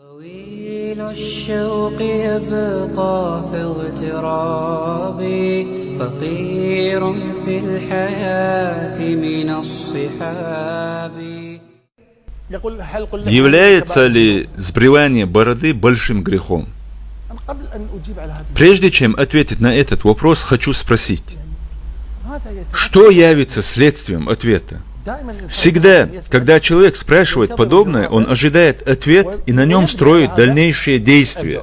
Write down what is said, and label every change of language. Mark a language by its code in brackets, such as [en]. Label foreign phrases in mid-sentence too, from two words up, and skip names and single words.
[ar] طويل الشوق يبقى في اغترابي فقير في الحياة من الصحاب. [ru] Является ли сбривание бороды большим грехом? Прежде чем ответить на этот вопрос, хочу спросить, что явится следствием ответа? Всегда, когда человек спрашивает подобное, он ожидает ответ и на нем строит дальнейшие действия.